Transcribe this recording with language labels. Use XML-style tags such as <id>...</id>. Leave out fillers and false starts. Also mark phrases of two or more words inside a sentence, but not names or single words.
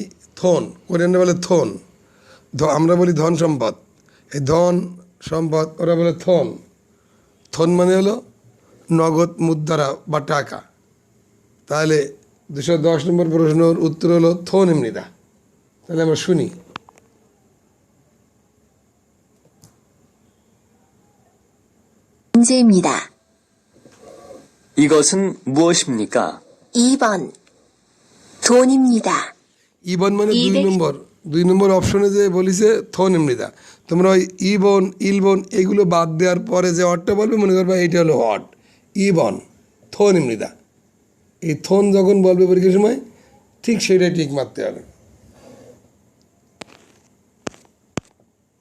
<bn>থন, কোরিয়ানরা বলে থন। আমরা বলি ধন সম্পদ। এই ধন সম্পদ ওরা বলে থন। থন মানে হলো নগদ মুদ্রা বা টাকা। তাহলে 210 নম্বর প্রশ্নের উত্তর হলো</bn> <ko>돈입니다.</ko> <bn>তাহলে আমরা শুনি।</bn> <ko>문제입니다. 이것은 무엇입니까? 2번 돈입니다.</ko> <bn>ইবন মানে 2 200 নম্বর, 2 নম্বর অপশনে যে বলিছে</bn> <ko>돈입니다.</ko> <bn>তোমরা ওই ইবন, ইলবন এগুলো বাদ দেওয়ার পরে যে অটটা বলবে মনে করবে এইটা হলো অট।</bn> <ko>이번, 돈입니다.</ko> <bn>এই থন যখন বলবে পরীক্ষার সময় ঠিক সেটাই ঠিক মারতে হবে।</bn>